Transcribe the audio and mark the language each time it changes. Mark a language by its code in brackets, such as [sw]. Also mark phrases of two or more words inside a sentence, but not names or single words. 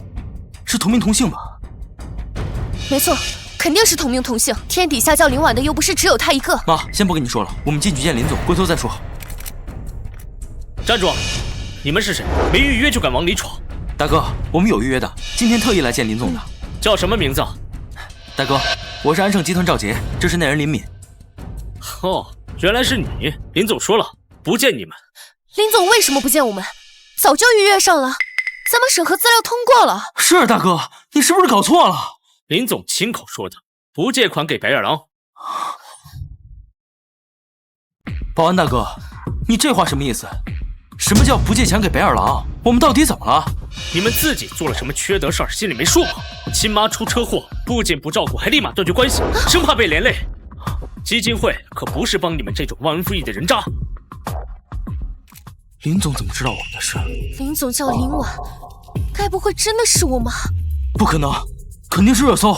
[zh] 是同名同姓吧？沒錯，肯定是同名同姓。天底下叫林婉的又不是只有她一個。媽，先不跟你說了，我們進去見林總，回頭再說。站住！你們是誰？沒預約就敢往裡闖？大哥，我們有預約的，今天特意來見林總的。叫什麼名字？大哥，我是安盛集團趙杰，這是內人林敏。哦，原來是你。林總說了，不見你们。林總為什麼不見我們？早就預約上了，咱們審核資料通過了。是大哥，你是不是搞錯了？林總親口說的，不借款給白眼狼。保安大哥，你這話什麼意思？什麼叫不借錢給白眼狼？我們到底怎麼了？你們自己做了什麼缺德事兒，心裡沒數嗎？親媽出車禍，不僅不照顧，還立馬斷絕關係，生怕被連累。基金會可不是幫你們這種忘恩負義的人渣。林總怎麼知道我們的事？林總叫林婉，該不會真的是我媽？不可能，肯定是熱搜。